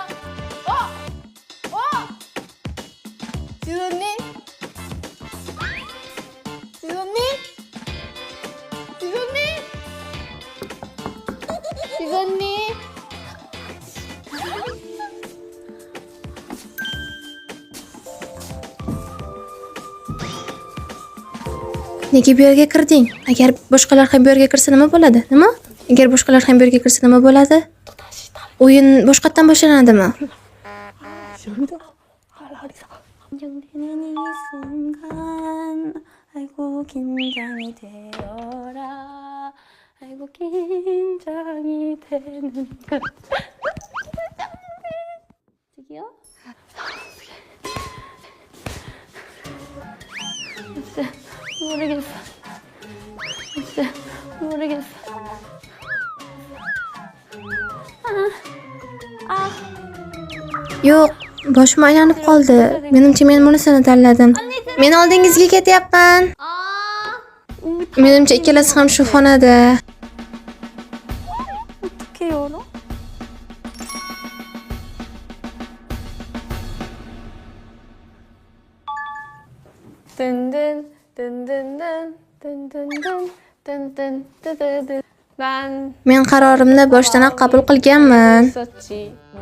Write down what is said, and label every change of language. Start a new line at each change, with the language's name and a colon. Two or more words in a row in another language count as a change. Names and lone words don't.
Korean: 지소님? 지소님?
Uzbek: Nega bu yerga kirding? Agar boshqalar ham bu yerga kirsa nima bo'ladi? Nima? Agar boshqalar ham bu yerga kirsa nima bo'ladi? O'yin boshqatdan boshlanadimi?
Korean: 여기다 긴장되는 이 순간 아이고 긴장이 되어라 아이고 긴장이 되는 저기요? 진짜 모르겠어 진짜 모르겠어
Uzbek: Yo'q, boshim aylanib qoldi. Menimcha men bunisini tanladim. Men oldingizga ketyapman. Menimcha ikkalasi ham shu xonada.
Korean: 어떻게 열어? 든든 든든든 든든든 든든 뜨드드 난
Uzbek: Men qarorimni boshdanoq qabul qilganman.
Korean: 있었지.